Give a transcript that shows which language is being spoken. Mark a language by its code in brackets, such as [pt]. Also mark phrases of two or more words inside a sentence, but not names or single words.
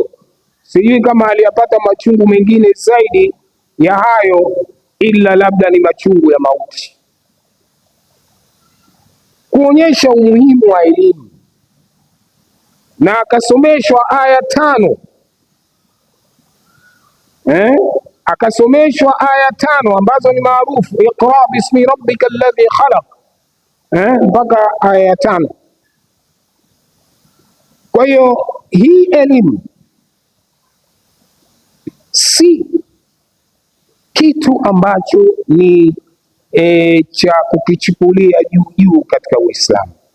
[sw] Sijui kama aliyapata machungu mengine zaidi ya hayo, ila labda ni machungu ya mauti. kuonyesha umuhimu wa elimu, na akasomeshwa aya 5 akasomeshwa aya 5 ambazo ni maarufu, [ar] اقرأ باسم ربك الذي خلق [sw] mpaka aya 5. Kwa hiyo hii elimu si kitu ambacho ni cha kukichukulia juu juu katika Uislamu.